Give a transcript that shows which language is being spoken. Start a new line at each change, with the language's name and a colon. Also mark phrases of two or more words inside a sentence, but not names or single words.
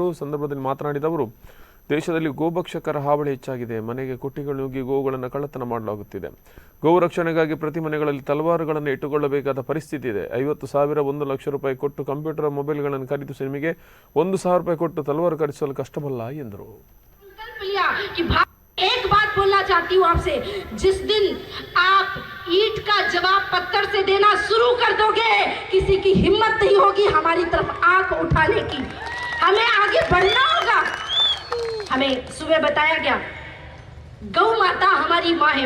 Kannada: ಸಂದರ್ಭದಲ್ಲಿ ಮಾತನಾಡಿದ ಅವರು, ದೇಶದಲ್ಲಿ ಗೋಭಕ್ಷಕರ ಹಾವಳಿ ಹೆಚ್ಚಾಗಿದೆ. ಮನೆಗೆ ಕುಟ್ಟಿಗಳು ನುಗ್ಗಿ ಗೋವುಗಳನ್ನು ಕಳ್ಳತನ ಮಾಡಲಾಗುತ್ತಿದೆ. ಗೋವು ರಕ್ಷಣೆಗಾಗಿ ಪ್ರತಿ ಮನೆಗಳಲ್ಲಿ ತಲವಾರುಗಳನ್ನು ಇಟ್ಟುಕೊಳ್ಳಬೇಕಾದ ಪರಿಸ್ಥಿತಿ ಇದೆ. 50,000 1 ಲಕ್ಷ ರೂಪಾಯಿ ಕೊಟ್ಟು ಕಂಪ್ಯೂಟರ್ ಮೊಬೈಲ್ಗಳನ್ನು ಖರೀದಿಸಿ ನಿಮಗೆ 1,000 ರೂಪಾಯಿ ಕೊಟ್ಟು ತಲವಾರು ಖರೀದಿಸಲು ಕಷ್ಟವಲ್ಲ ಎಂದರು.
Hindi: एक बात बोलना चाहती हूँ आपसे, जिस दिन आप ईंट का जवाब पत्थर से देना शुरू कर दोगे, किसी की हिम्मत नहीं होगी हमारी तरफ आंख उठाने की. हमें आगे बढ़ना होगा. हमें सुबह बताया गया गौ माता हमारी माँ है.